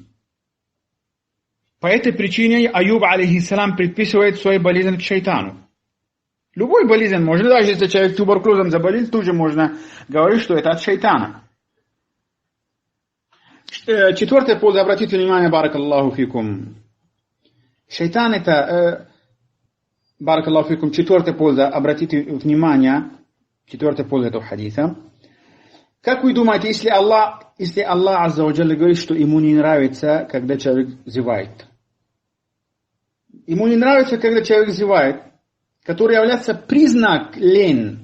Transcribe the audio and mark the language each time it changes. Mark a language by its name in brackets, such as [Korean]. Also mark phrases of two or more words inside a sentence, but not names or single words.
[Russian] По этой причине Аюб, алейхиссалам, предписывает свою болезнь к шайтану. Любой болезнь можно, даже если человек туберкулезом заболел, тоже можно говорить, что это от шайтана. Четвертая польза, обратите внимание, [Arabic] بارك الله فيكم. [Russian] Шайтан это, [Arabic] بارك الله فيكم, [Russian] четвертая польза, обратите внимание, четвертая польза этого хадиса. Как вы думаете, если Аллах [Arabic] عز وجل [Russian] говорит, что ему не нравится, когда человек зевает? Ему не нравится, когда человек зевает, который является признак лень.